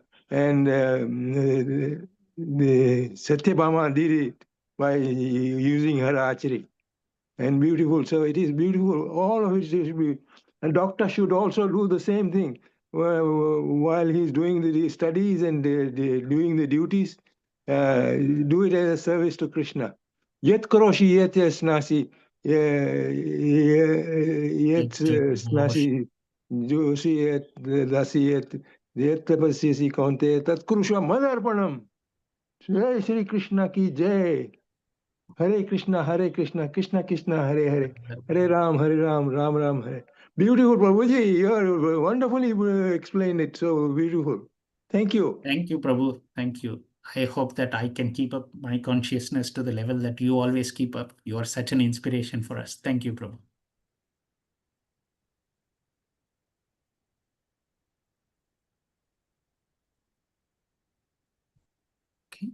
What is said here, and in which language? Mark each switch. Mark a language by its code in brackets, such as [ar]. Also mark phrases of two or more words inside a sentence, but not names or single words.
[en] And the Satyabhama did it by using her archery. And beautiful. So it is beautiful. All of it should be. A doctor should also do the same thing while he's doing the studies and doing the duties. Do it as a service to Krishna. [sa] यत् करोषि यत् अश्नासि यत् अश्नासि जुहोषि यत् ददासि यत् तपस्यसि कौन्तेय तत् कुरुष्व मदर्पणम्. [hi] जय श्री कृष्ण की जय. Hare Krishna, Krishna Krishna, Hare Hare, Hare Ram, Ram Ram, Hare. [en] Beautiful, Prabhuji. You are wonderfully explained it. So beautiful. Thank you. Thank you, Prabhu. Thank you. I hope that I can keep up my consciousness to the level that you always keep up. You are such an inspiration for us. Thank you, Prabhu. Okay.